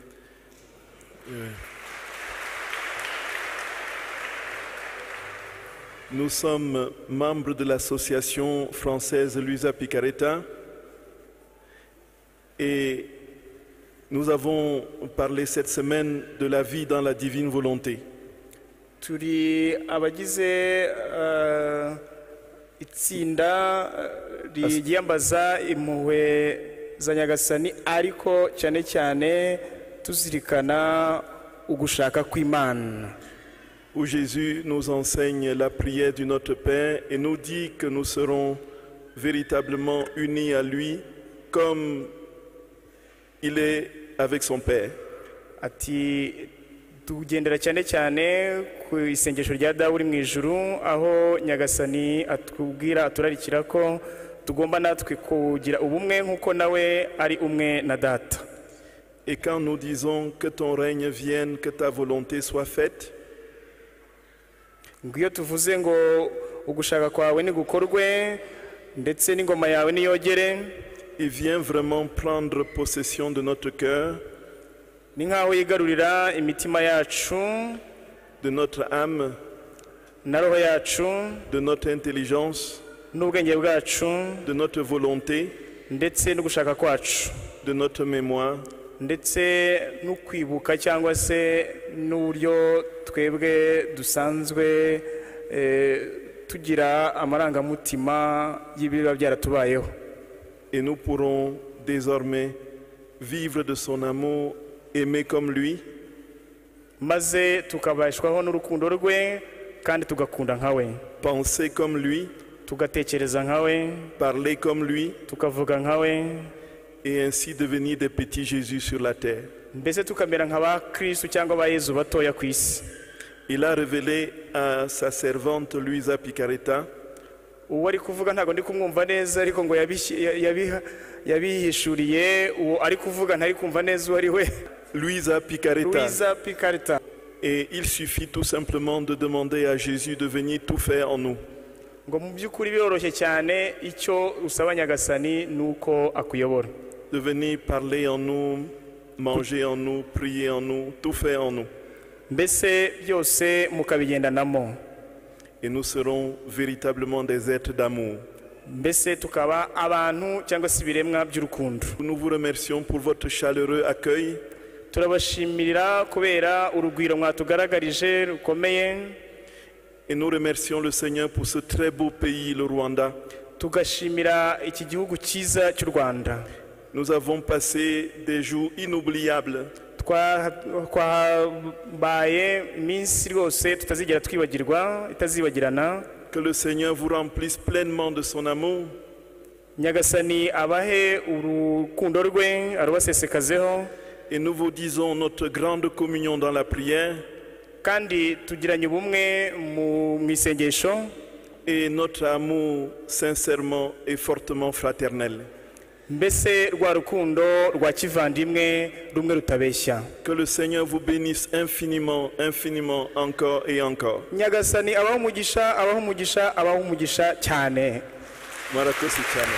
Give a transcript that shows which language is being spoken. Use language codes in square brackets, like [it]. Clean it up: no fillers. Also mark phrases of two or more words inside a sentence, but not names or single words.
[fr] Nous sommes membres de l'association française Luisa Picaretta et nous avons parlé cette semaine de la vie dans la divine volonté. [rw] Turi abagize itsinda ryiyambaza impuhwe za Nyagasani ariko cyane cyane tuzirikana ugushaka kw'Imana. [fr] Où Jésus nous enseigne la prière du Notre Père et nous dit que nous serons véritablement unis à lui comme il est avec son Père. [rw] Ati tugendera cyane cyane ku isengesho rya Dawe uri mu ijuru aho Nyagasani atubwira aturarikira ko tugomba natwe kugira ubumwe nk'uko nawe ari umwe na Data. [fr] Et quand nous disons que ton règne vienne, que ta volonté soit faite, [rw] ngiyo tuvuze ngo ugushaka kwawe nigukorwe ndetse n'ingoma yawe niyogere, [fr] il vient vraiment prendre possession de notre cœur, [rw] ni nkaho yigarurira imitima yacu, [fr] de notre âme, [rw] na roho yacu, [fr] de notre intelligence, [rw] n'ubwenge bwacu, [fr] de notre volonté, [rw] ndetse n'ugushaka kwacu, [fr] de notre mémoire, [rw] ndetse n'ukwibuka cyangwa se n'uburyo twebwe dusanzwe tugira amarangamutima y'ibiba byaratubayeho. [fr] Et nous pourrons désormais vivre de son amour, aimer comme lui, [rw] maze tukabashwaho n'urukundo rwe kandi tugakunda nkawe, [fr] penser comme lui, [rw] tugatekereza nkawe, [fr] parler comme lui, [rw] tukavuga nkawe, [fr] et ainsi devenir des petits Jésus sur la terre. [rw] mbese tukamera nk'aba Kristo cyangwa aba Yezu batoya ku isi. [fr] Il a révélé à sa servante Luisa Picaretta [rw] uwo ari kuvuga ntabwo ndi kumwumva neza ariko ngo yabihishuriye uwo ari kuvuga ntari kumva neza uwo ari we. Luisa Picaretta. Luisa Picaretta. [fr] Et il suffit tout simplement de demander à Jésus de venir tout faire en nous. [rw] ngo mu by'ukuri biroroshye cyane icyo usaba Nyagasani nuko akuyobora. [fr] De venir parler en nous, manger en nous, prier en nous, tout faire en nous. [rw] mbese byose mukabigendanamo. [fr] Et nous serons véritablement des êtres d'amour. [rw] mbese tukaba abantu cyangwa se ibiremwa by'urukundo. [fr] Nous vous remercions pour votre chaleureux accueil. [rw] turabashimirira kubera urugwiro mwatugaragarije rukomeye. [fr] Et nous remercions le Seigneur pour ce très beau pays, le Rwanda. [rw] tugashimira iki gihugu cyiza cy'u Rwanda. [fr] Nous avons passé des jours inoubliables. [rw] twabaye iminsi rwose tutazigera twibagirwa itazibagirana. [fr] Que le Seigneur vous remplisse pleinement de son amour. [rw] Nyagasani abahe urukundo rwe arubasesekazeho. [fr] Et nous vous disons notre grande communion dans la prière. [rw] kandi tugiranye ubumwe mu isengesho. [fr] Et notre amour sincèrement et fortement fraternel. [rw] mbese rwa rukundo rwa kivandimwe rumwe rutabeshya. [fr] Que le Seigneur vous bénisse infiniment, infiniment, encore et encore. [rw] Nyagasani abaho umugisha, abaho umugisha, abaho umugisha cyane. Murakoze cyane.